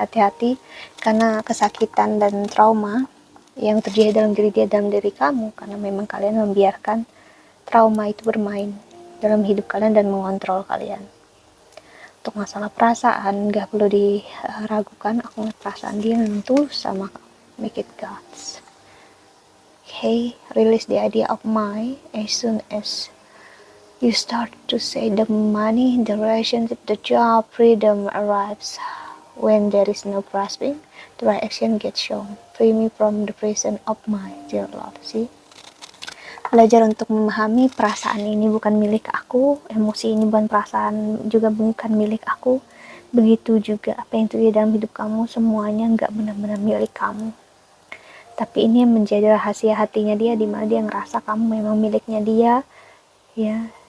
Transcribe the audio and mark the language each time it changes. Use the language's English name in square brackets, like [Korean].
[Indonesian] Hati-hati, karena kesakitan dan trauma yang terjadi dalam diri dia, dalam diri kamu, karena memang kalian membiarkan trauma itu bermain dalam hidup kalian dan mengontrol kalian. Untuk masalah perasaan gak perlu diragukan, aku ngeliat perasaan dia memang tulus sama kamu. [English] Make it God's. Okay, release the idea of my as soon as You start to say the money, the relationship, the job, freedom arrives when there is no grasping. The right action gets shown. Free me from the prison of my dear love. See? [Indonesian] Belajar untuk memahami perasaan ini bukan milik aku, emosi ini bukan perasaan juga bukan milik aku. Begitu juga apa yang terjadi dalam hidup kamu, semuanya nggak benar-benar milik kamu. Tapi ini yang menjadi rahasia hatinya dia, di mana dia ngerasa kamu memang miliknya dia, ya.